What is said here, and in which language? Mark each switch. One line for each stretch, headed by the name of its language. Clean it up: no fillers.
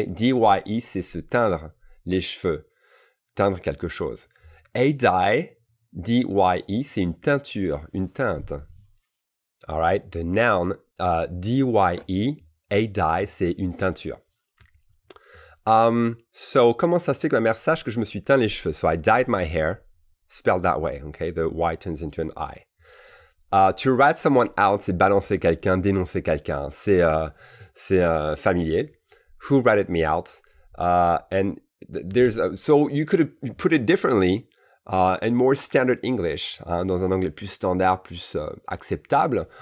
French: D-Y-E, c'est se teindre les cheveux, teindre quelque chose. A dye, D-Y-E, c'est une teinture, une teinte. All right?
English: The noun,
French: D-Y-E, a dye, c'est une teinture. So, comment ça se fait que ma mère sache que je me suis teint les cheveux?
English: So, I dyed my hair, spelled that way, okay? The Y turns into an I. To rat someone out,
French: c'est balancer quelqu'un, dénoncer quelqu'un. C'est familier.
English: Who ratted me out? And so you could put it differently in more standard English,
French: dans un anglais plus standard, plus acceptable.